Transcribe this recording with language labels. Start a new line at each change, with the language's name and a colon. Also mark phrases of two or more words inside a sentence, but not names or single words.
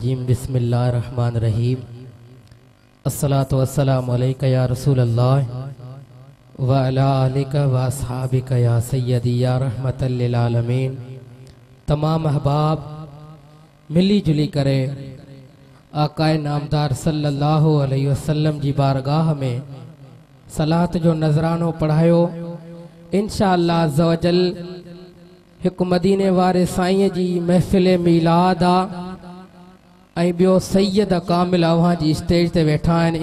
Arabic: رجيم بسم الله الرحمن الرحيم الصلاة والسلام عليك يا رسول الله وعلى آلك وأصحابك يا سيدي يا رحمة للعالمين.
Sindhi: तमाम अहबाब मिली जुली करे आकाए नामदार
Arabic: صلى الله عليه وسلم
Sindhi: जी बारगाह में सलात जो नजरानो पढ़ायो।
Arabic: إن شاء الله عز وجل
Sindhi: हिकु मदीने वारे साईं जी महफ़िल मीलाद आ ऐं ॿियो सैयद कामिल अव्हां जी स्टेज ते वेठा आहिनि।